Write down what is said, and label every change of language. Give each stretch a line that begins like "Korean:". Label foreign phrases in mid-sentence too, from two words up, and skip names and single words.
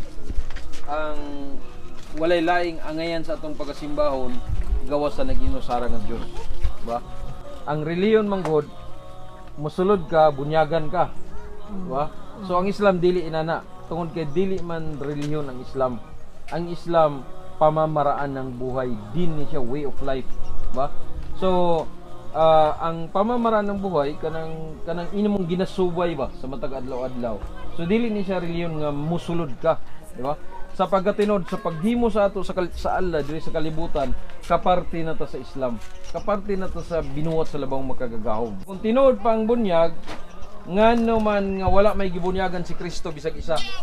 Cebuano: Ang walay laing angayan sa atong pagasimbahon gawas sa nag-inusara nga Dios, ba? Ang reliyon manggod musulod ka, bunyagan ka, ba? So ang Islam dili inana, tungod kay dili man reliyon ang Islam. Ang Islam
Filipino: pamamaraan ng buhay,
Cebuano: din ni siya
English: way of life,
Cebuano: ba? So ang
Filipino: pamamaraan ng buhay
Cebuano: kanang imong ginasubay ba sa matag adlaw-adlaw. So dili ni siya reliyon nga musulod ka, di ba? Sa pagkatinod sa paghimo sa ato sa Allah diri sa kalibutan, kaparte na ta sa Islam. Kaparte na ta sa binuhat sa labang makagagahom. Kung tinuod pa ang bunyag, ngano man nga wala may gibunyagan si Kristo bisag isa.